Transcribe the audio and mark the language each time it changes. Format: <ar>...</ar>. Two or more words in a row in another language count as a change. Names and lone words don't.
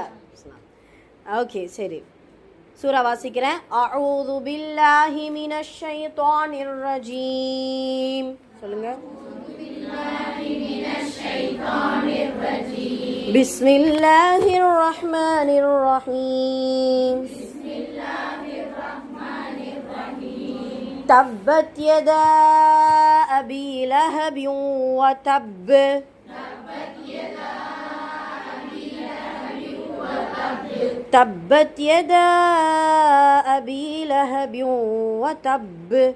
<ta>ஓகே, சரி, சூரா வாசிக்கிறேன்.</ta> <ar>أعوذ بالله من الشيطان الرجيم. சொல்லுங்க. بسم الله الرحمن الرحيم. تبت يدا أبي لهب وتب. تبت يدا أبي لهب وتب.</ar>